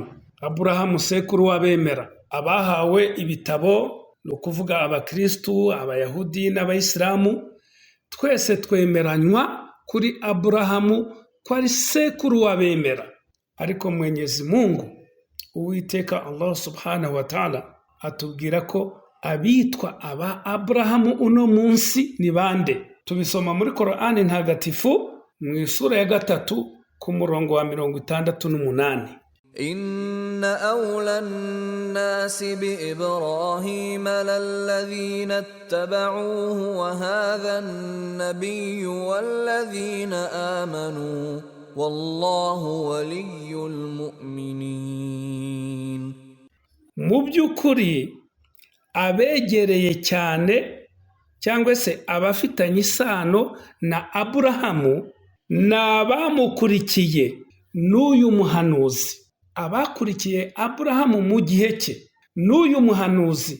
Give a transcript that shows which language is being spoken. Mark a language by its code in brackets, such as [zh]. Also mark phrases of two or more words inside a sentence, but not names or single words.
[rw] Aburahamu sekuru w'abemera, abahawe ibitabo, ni ukuvuga Abakristu, Abayahudi n'Abayisilamu. Twese twemeranywa kuri Aburahamu ko ari sekuru w'abemera. Ariko [sw] Mwenyezi Mungu [rw] Uwiteka Allah [ar] سبحانه وتعالى [rw] atubwira ko abitwa aba Aburahamu uno munsi ni bande. Tubisoma muri Korani ntagatifu mu isura ya 3 ku murongo wa 68. [ar] إن أولى الناس بإبراهيم للذين اتبعوه وهذا النبي والذين آمنوا والله ولي المؤمنين. [rw] Mu by'ukuri abegereye cyane cyangwa se abafitanye isano na Aburahamu n'abamukurikiye n'uyu muhanuzi. Abakurikiye Aburahamu mu gihe cye n'uyu muhanuzi.